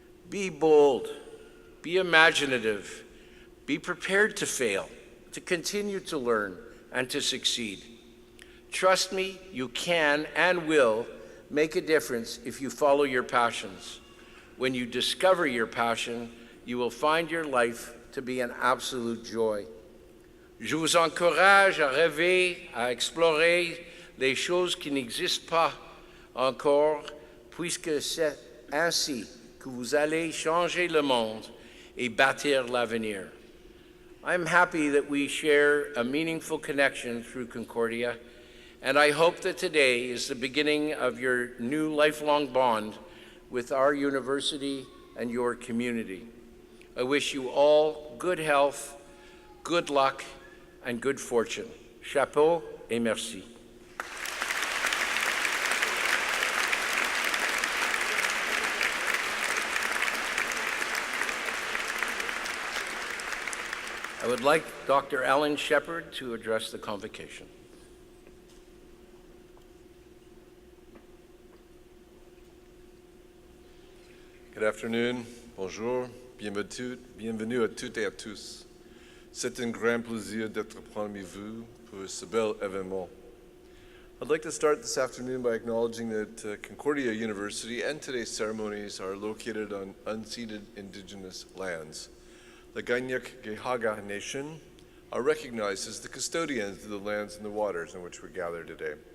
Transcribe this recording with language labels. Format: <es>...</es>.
<en>Be bold, be imaginative, be prepared to fail, to continue to learn, and to succeed. Trust me, you can and will make a difference if you follow your passions. When you discover your passion, you will find your life to be an absolute joy.</en> <fr>Je vous encourage à rêver, à explorer les choses qui n'existent pas encore, puisque c'est ainsi que vous allez changer le monde et bâtir l'avenir.</fr> <en>I'm happy that we share a meaningful connection through Concordia, and I hope that today is the beginning of your new lifelong bond with our university and your community. I wish you all good health, good luck, and good fortune.</en> <fr>Chapeau et merci.</fr> <en>I would like Dr. Alan Shepard to address the convocation. Good afternoon,</en> <fr>bonjour, bienvenue à toutes et à tous. C'est un grand plaisir d'être parmi vous pour ce bel événement.</fr> <en>I'd like to start this afternoon by acknowledging that Concordia University and today's ceremonies are located on unceded indigenous lands. The Ganyak-Gehaga Nation are recognized as the custodians of the lands and the waters in which we gather today.</en>